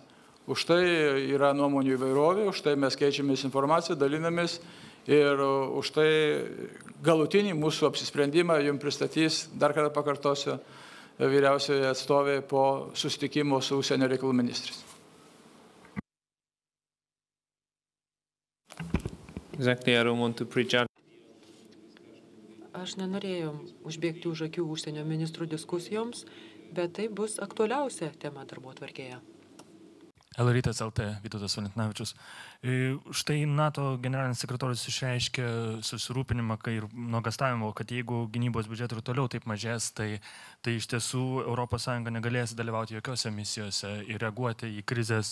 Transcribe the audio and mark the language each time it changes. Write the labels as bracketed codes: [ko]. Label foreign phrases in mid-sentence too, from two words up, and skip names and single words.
[lt] Už tai yra nuomonių įvairovė, už tai mes keičiamės informaciją, dalinamės ir už tai galutinį mūsų apsisprendimą jums pristatys, dar kartą pakartosiu, vyriausioje atstovė po susitikimo su užsienio reikalų ministrais. [en] Exactly, I don't want to prejudge. [lt] Aš nenorėjau užbėgti už akių užsienio ministrų diskusijoms, bet tai bus aktualiausia tema darbotvarkėje. LRT LT Vytautas Valentinavičius. Štai NATO generalinis sekretorius išreiškė susirūpinimą ir nuogastavimo, kad jeigu gynybos biudžetai ir toliau taip mažės, tai iš tiesų ES negalės dalyvauti jokiose misijose ir reaguoti į krizės.